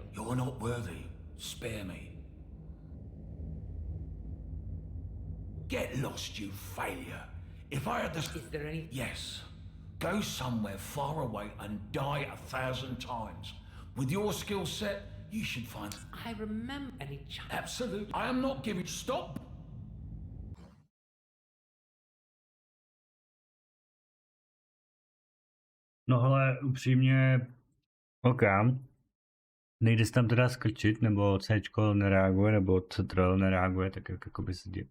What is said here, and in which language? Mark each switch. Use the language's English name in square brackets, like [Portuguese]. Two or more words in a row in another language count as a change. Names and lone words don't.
[English] You're not worthy. Spare me. Get lost, you failure. If I had the... Is there any... Yes. Go somewhere far away and die 1,000 times. With your skill set, you should find... I remember any chance... Absolutely. I am not giving... Stop! [Czech] No hele, upřímně, OK. Nejde se tam teda skrčit, nebo Cčko nereaguje, nebo Ctrl nereaguje, tak jak jakoby se děje.